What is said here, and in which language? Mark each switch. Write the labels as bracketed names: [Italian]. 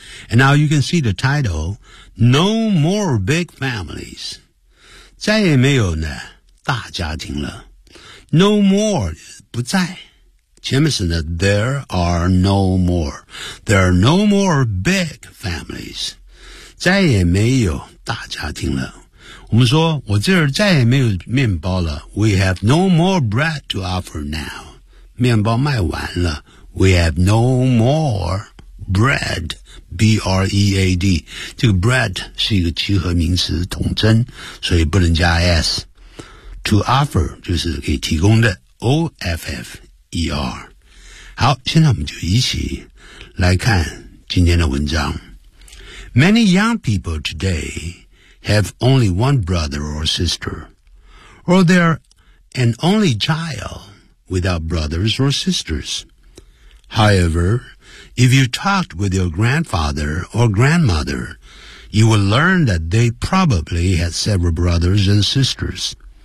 [English] And now you can see the title, No More Big Families. [Chinese] 再也没有呢大家庭了。 [English] No more, [Chinese] 不再。前面是呢 [English] there are no more. There are no more big families. [Chinese] 再也没有大家庭了。我们说我这儿再也没有面包了。 [English] We have no more bread to offer now. [Chinese] 面包卖完了。 [English] We have no more bread, B-R-E-A-D. [Chinese] 这个 bread 是一个集合名词统称，所以不能加 S. [English] To offer, [Chinese] 就是给提供的 ,O-F-F-E-R. 好，现在我们就一起来看今天的文章。 [English] Many young people today have only one brother or sister, or they're an only child without brothers or sisters. However, if you talked with your grandfather or grandmother, you will learn that they probably had several brothers and sisters.